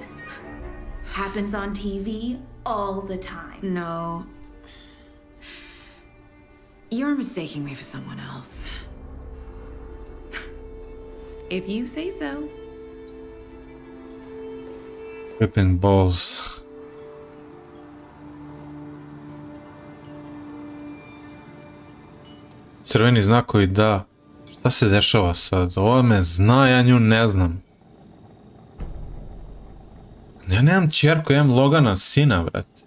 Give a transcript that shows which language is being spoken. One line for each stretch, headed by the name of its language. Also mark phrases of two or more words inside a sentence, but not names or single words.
English: Happens on TV all the time. No. You're mistaking me for someone else. If you say so. Ripping balls.
Serbian: Crveni znakovi da. Šta se dešava sad? Ovo me zna, ja nju ne znam. Ja nemam čerku, ja imam Logana, sina, brat.